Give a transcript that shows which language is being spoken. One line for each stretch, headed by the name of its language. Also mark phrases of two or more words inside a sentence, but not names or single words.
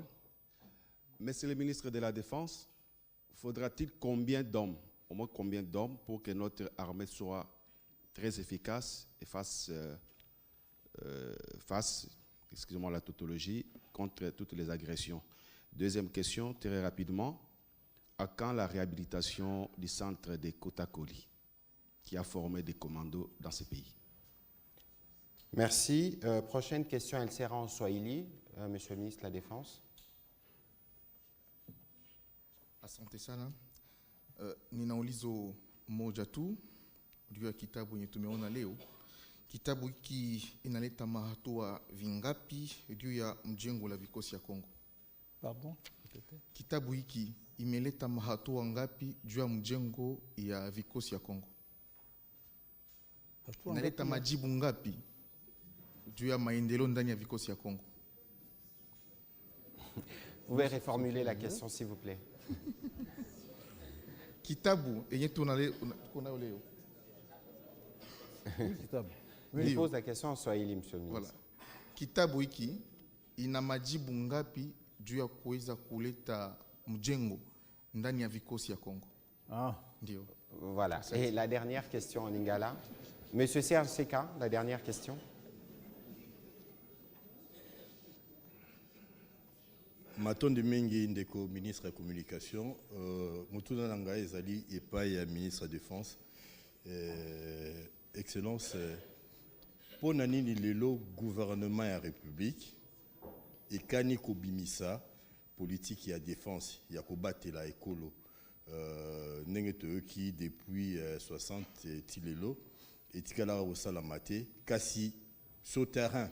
French: Monsieur le ministre de la Défense, faudra-t-il combien d'hommes, au moins combien d'hommes, pour que notre armée soit très efficace et fasse, excusez-moi la tautologie, contre toutes les agressions? Deuxième question, très rapidement, à quand la réhabilitation du centre de Kotakoli, qui a formé des commandos dans ce pays? Merci. Prochaine question, elle sera en Swahili. Monsieur le ministre de la Défense.
Swahili: Asante sana. Nina ulizo moja tu juu ya kitabu yenye tumeona leo. Kitabu hiki inaleta mahatua vingapi juu ya mjengo la vikosi ya Kongo?
French: Pardon?
Swahili: Kitabu hiki imeleta mahatua ngapi juu ya mjengo ya vikosi ya Kongo? Inaleta majibu ngapi juu ya maendeleo ndani ya vikosi ya Kongo?
French: Vous pouvez reformuler la question, s'il vous plaît.
Swahili: Kitabu yenye tunayo leo.
French: Je pose la question en Swahili, monsieur le ministre. Voilà.
Swahili: Kitabu hiki ina majibu ngapi juu ya kuweza kuleta mjengo ndani ya vikosi ya Kongo? Ndio.
French: Voilà. Et la dernière question en Lingala. Monsieur Serge Seka, la dernière question.
Lingala: Matondi mingi ndeko ministre ya communication, mutuna nanga ezali epai ya ministre ya défense. Excellence, pona nini lelo gouvernement ya république ekani kobimisa politique ya défense ya kobatela ekolo ndenge toyoki depuis 60 ti lelo etikala kosalama te kasi
French: sur terrain